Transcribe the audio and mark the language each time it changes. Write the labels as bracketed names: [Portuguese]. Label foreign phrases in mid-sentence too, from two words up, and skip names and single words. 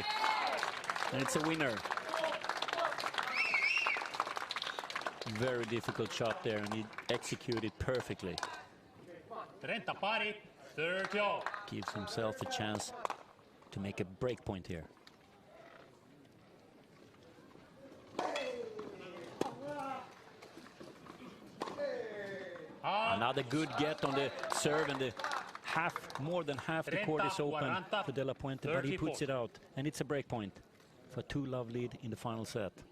[English] And it's a winner. Very difficult shot there, and he executed perfectly. [Italian] Trenta pari, 30. [English] Gives himself a chance to make a break point here. Another good get on the serve, and the more than half the court is open for De La Puente, but he puts it out, and it's a break point for 2-love lead in the final set.